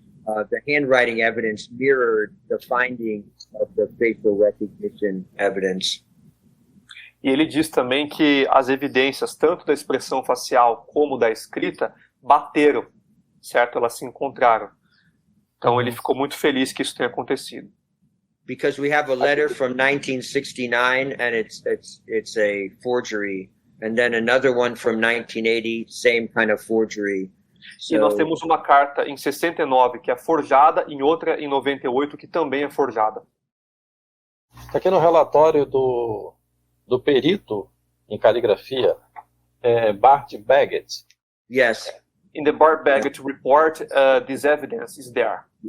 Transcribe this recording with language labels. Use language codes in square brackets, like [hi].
[en] The handwriting evidence mirrored the findings of the facial recognition evidence. [pt] E ele diz também que as evidências, tanto da expressão facial como da escrita, bateram, certo? Elas se encontraram. Então ele ficou muito feliz que isso tenha acontecido. [en] Because we have a letter from 1969 and it's a forgery, and then another one from 1980, same kind of forgery. [pt] E nós temos uma carta em 69 que é forjada e outra em 98 que também é forjada. Está aqui no relatório do perito em caligrafia, Bart Baggett. [en] Yes. In the Bart Baggett report, this evidence is there.